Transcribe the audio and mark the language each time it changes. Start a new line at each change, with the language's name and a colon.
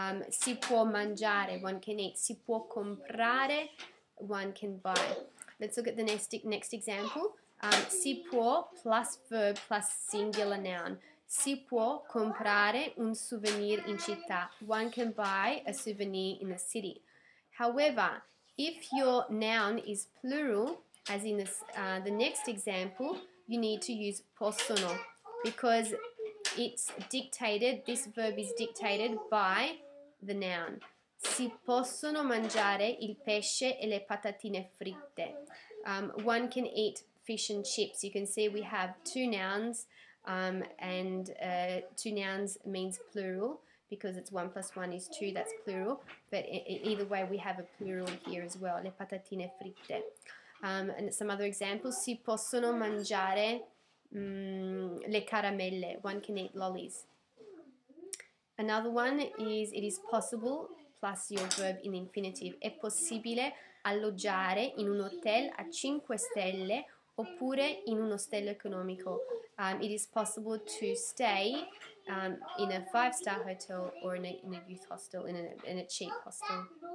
Italian: Si può mangiare,
English: one can eat.
Italian: Si può comprare,
English: one can buy. Let's look at the next example. Si può plus verb plus singular noun.
Italian: Si può comprare un souvenir in città.
English: One can buy a souvenir in the city. However, if your noun is plural, as in the next example, you need to use possono because it's dictated, this verb is dictated by the noun.
Italian: Si possono mangiare il pesce e le patatine fritte.
English: One can eat fish and chips. You can see we have two nouns, and two nouns means plural because it's 1 plus 1 is 2, that's plural. But either way, we have a plural here as well,
Italian: le patatine fritte.
English: And some other examples,
Italian: si possono mangiare le caramelle.
English: One can eat lollies. Another one is it is possible plus your verb in infinitive.
Italian: È possibile alloggiare in un hotel a 5 stelle oppure in un ostello economico.
English: It is possible to stay in a 5-star hotel or in a youth hostel, in a cheap hostel.